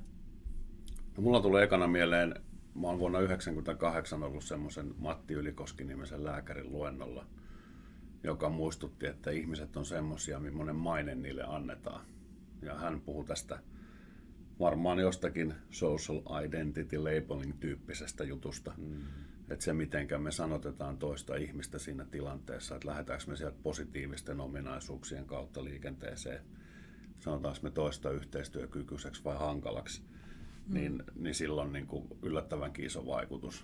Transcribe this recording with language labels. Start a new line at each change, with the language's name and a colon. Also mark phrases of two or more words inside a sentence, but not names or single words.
Finnish: No, mulla tulee ekana mieleen, mä oon vuonna 1998 ollut semmoisen Matti Ylikoski-nimisen lääkärin luennolla, joka muistutti, että ihmiset on semmosia, millainen maine niille annetaan. Ja hän puhui tästä varmaan jostakin
English: social identity labeling-
Finnish: tyyppisestä jutusta. Että se, mitenkä me sanotetaan toista ihmistä siinä tilanteessa, että lähdetäänkö me sieltä positiivisten ominaisuuksien kautta liikenteeseen, sanotaanko me toista yhteistyökykyiseksi vai hankalaksi, niin silloin niin kuin yllättävänkin iso vaikutus.